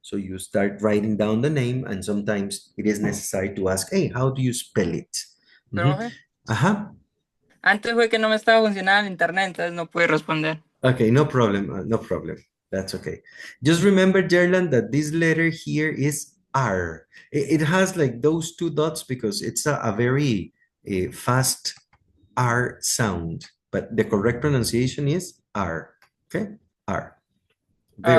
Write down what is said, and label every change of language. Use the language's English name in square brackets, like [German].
[English] So you start writing down the name, and sometimes it is necessary to ask, hey, how do you spell it? [Spanish] Profe, Ajá. antes fue que no me estaba funcionando el internet, entonces no pude responder. [English] Okay, no problem, no problem. That's okay. Just remember, Jerland, that this letter here is R. It has like those two dots because it's a very fast R sound, but the correct pronunciation is R. Okay, R. Very